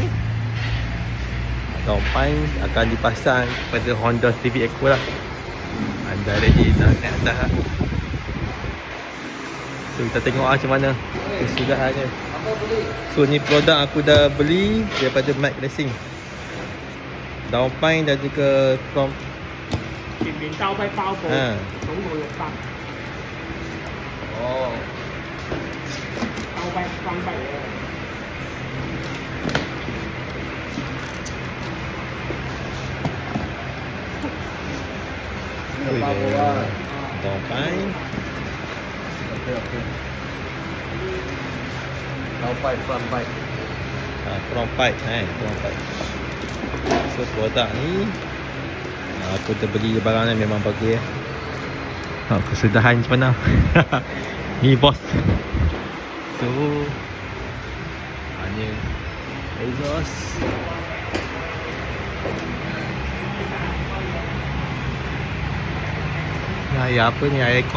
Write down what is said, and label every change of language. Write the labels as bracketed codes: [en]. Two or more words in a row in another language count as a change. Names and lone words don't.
[ms] Downpipe akan dipasang pada Honda Civic aku lah. Anda ready nak naik atas lah. So kita tengok macam mana kesudahannya. So ni produk aku dah beli daripada Mac Racing. Downpipe dan juga from [yue] 前面兜低包布，總共600。哦，兜低翻低嘅。 [en] downpipe. Downpipe, front pipe. Front pipe, front pipe. [ms] So produk ni aku terbeli barang ni memang bagus ya. Kesudahan macam mana. Ni bos. So ni exhaust. Ya apa ni, aircon.